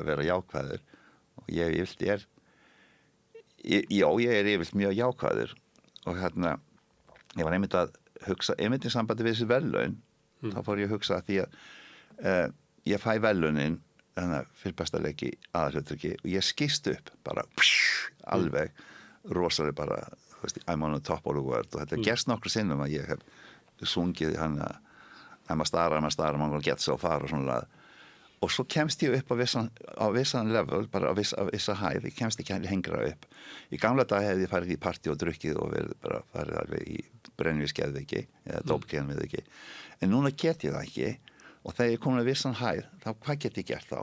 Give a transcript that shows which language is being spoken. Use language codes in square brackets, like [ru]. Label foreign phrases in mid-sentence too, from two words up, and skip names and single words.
[is] að vera jákvæður og ég er yfirleitt mjög jákvæður og ég var einmitt að hugsa, einmitt í sambandi við þessi verðlaun þá fór ég að hugsa því að ég fæ verðlaunin fyrir besta leiki aðalhlutverki og ég skýst upp bara alveg rosalega bara, þú veist, [en] I'm on the top of the world [is] og þetta gerst nokkru sinnum að ég hef sungið [en] I'm a star, I'm gonna get so far [is] og svona og svo kemst ég upp á vissan level, bara á vissa hæð, ég kemst ekki hengra upp. Í gamla dag hefði ég farið í partí og drukkið og verið bara farið alveg í brennvísgeðveiki eða dópgeðveiki. En núna get ég það ekki og þegar ég komin að vissan hæð, þá hvað get ég gert þá?